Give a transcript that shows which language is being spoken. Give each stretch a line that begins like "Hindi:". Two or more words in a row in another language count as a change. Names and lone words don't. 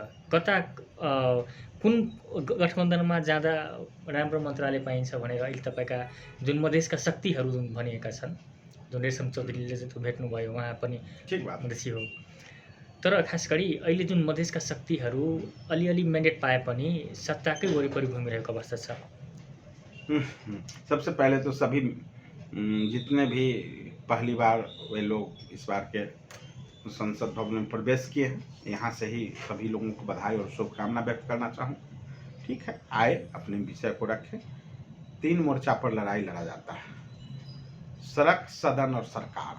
Nepali: कता कुन गठबन्धनमा जाँदा राम्रो मन्त्रालय पाइन्छ भनेर अहिले तपाईँका जुन मधेसका शक्तिहरू जुन भनिएका छन्, जुन रेशम चौधरीले चाहिँ भेट्नुभयो उहाँ पनि मधेसी हो, तर खास गरी अहिले जुन मधेसका शक्तिहरू अलिअलि म्यान्डेट पाए पनि सत्ताकै वरिपरि घुमिरहेको अवस्था छ।
Hindi: सबसे पहले तो सभी जितने भी पहली बार वे लोग इस बार के संसद भवन में प्रवेश किए हैं, यहाँ से ही सभी लोगों को बधाई और शुभकामना व्यक्त करना चाहूँ। ठीक है, आए अपने विषय को रखें। 3 मोर्चा पर लड़ाई लड़ा जाता है, सड़क, सदन और सरकार।